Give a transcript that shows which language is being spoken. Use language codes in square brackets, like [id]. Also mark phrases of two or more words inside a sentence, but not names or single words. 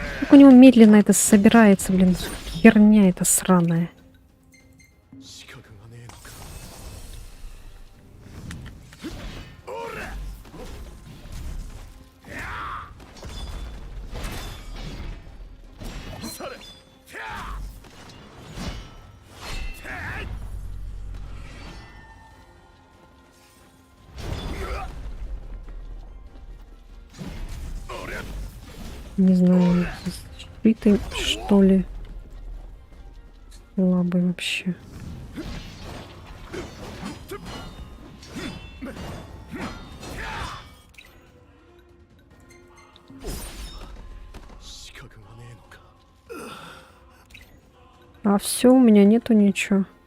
[ru] как у него медленно это собирается, блин, херня эта сраная. [ja] 資格がねえのか。それ。 [ru] Не знаю, сбитый, что ли. Слабый вообще. [ja] 資格がねえのか。 [ru] А все, у меня нету ничего.